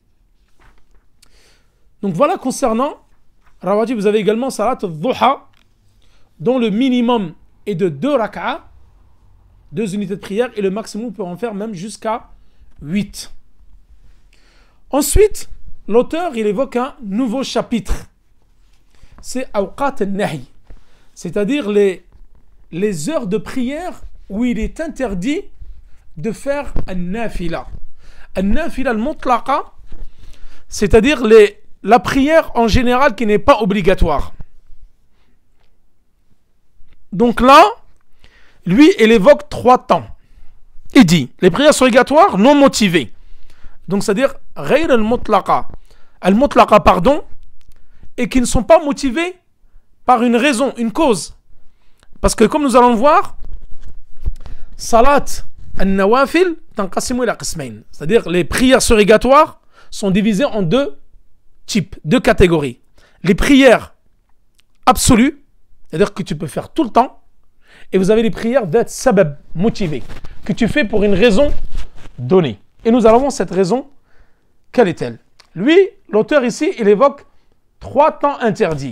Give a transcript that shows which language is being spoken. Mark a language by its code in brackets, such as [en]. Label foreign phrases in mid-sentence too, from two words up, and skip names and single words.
[fr] Donc voilà concernant Rawatib, vous avez également [ar] صلاة الضحى, [fr] dont le minimum est de 2 rak'ah, 2 unités de prière, et le maximum peut en faire même jusqu'à 8. Ensuite, l'auteur, il évoque un nouveau chapitre. C'est [ar] أوقات النهي, [fr] c'est-à-dire les heures de prière où il est interdit de faire al-Nafila. [ar] النافلة المطلقة, [fr] c'est-à-dire la prière en général qui n'est pas obligatoire. Donc là, lui, il évoque 3 temps. Il dit, les prières surrogatoires non motivées. Donc c'est-à-dire, [ar] غير المطلقة. [fr] Al-mutlaqa, pardon, et qui ne sont pas motivées par une raison, une cause. Parce que comme nous allons le voir, [ar] صلاة النوافل تنقسم إلى قسمين. [fr] C'est-à-dire, les prières surrogatoires sont divisées en 2 types, 2 catégories. Les prières absolues, c'est-à-dire que tu peux faire tout le temps, et vous avez les prières d'être sabab, motivées, que tu fais pour une raison donnée. Et nous allons voir cette raison, quelle est-elle? Lui, l'auteur ici, il évoque 3 temps interdits.